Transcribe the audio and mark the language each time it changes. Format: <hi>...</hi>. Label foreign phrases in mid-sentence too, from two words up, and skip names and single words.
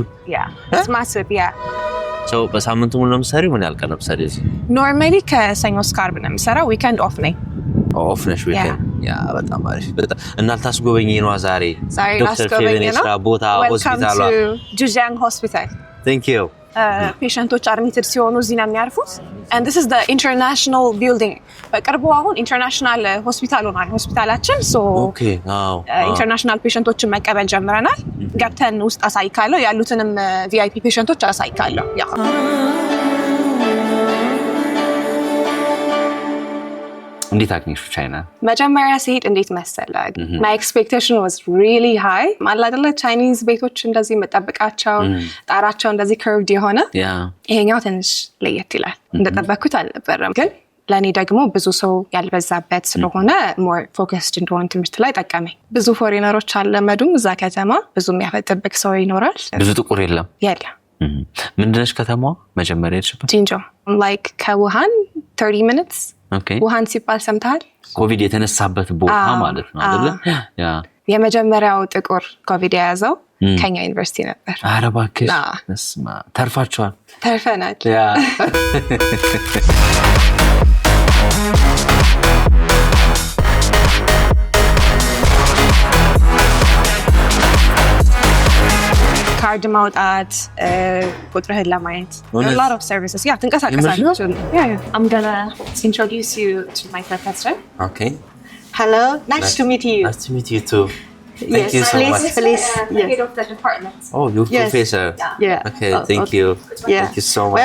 <en>it's massive.</en> <am>በሳምንቱ ሙሉ ነው የምትሰሪው? ምን ያህል ቀን ነው የምትሰሪው? ኖርማሊ ከሰኞ እስከ ዓርብ ነው የምሰራው።</am> <en>weekend off</en> <am>ነኝ። ኦፍ ነሽ ዊኬንድ? በጣም አሪፍ። እና ልታስጎበኝ ነው ዛሬ? ዶክተር ፌቨን የስራ ቦታ ሆስፒታሏ?</am> <en>Welcome to Zhejiang Hospital. Thank you. patients admitted</en> <am>ሲሆኑ እዚህ ነው የሚያርፉት።</am> <en>and this is the international building.</en> <am>በቅርቡ አሁን</am> <en>international hospital</en> <am>ሆኗል ሆስፒታላችን።</am> <en>international patients</en> <am>መቀበል ጀምረናል። ገብተን ውስጥ አሳይካለሁ፣ ያሉትንም</am> <en>VIP patients</en> <am>አሳይካለሁ። እንዴት አገኘሽ ቻይና? መጀመሪያ ሲሄድ እንዴት መሰለህ</am> <en>my expectation was really high</en> <am>ማለት አይደለ ቻይኒዝ ቤቶች እንደዚህ መጠበቃቸው ጣራቸው እንደዚህ curved የሆነ ይሄኛው ትንሽ ለየት ይላል እንደጠበቅኩት አልነበረም ግን ለኔ ደግሞ ብዙ ሰው ያልበዛበት ስለሆነ</am> <en>more focused</en> <am>እንደሆን ትምህርት ላይ ጠቀመኝ ብዙ ፎሬነሮች አለመዱም እዛ ከተማ ብዙ የሚያፈጥብቅ ሰው ይኖራል ብዙ ጥቁር የለም ምንድነሽ ከተማዋ መጀመሪያ ሄድሽበት ጂንጆ like ከውሃን 30 minutes ውሃን ሲባል ሰምተሃል ኮቪድ የተነሳበት ቦታ ማለት ነው አይደለ ያ የመጀመሪያው ጥቁር ኮቪድ የያዘው ከኛ ዩኒቨርሲቲ ነበር ኧረ እባክሽ እስማ ተርፋችኋል ተርፈናል ያ ካርድ ማውጣት ቁጥርህን ለማየት</am> <en>a lot of services ትንቀሳቀሳለች I'm gonna introduce you to my professor Okay. Hello, nice to meet you. Nice to meet you too. Thank you so much. Please. head of the department Oh, you're professor. Yeah. Okay, thank you. Yeah. Thank you so much.</en>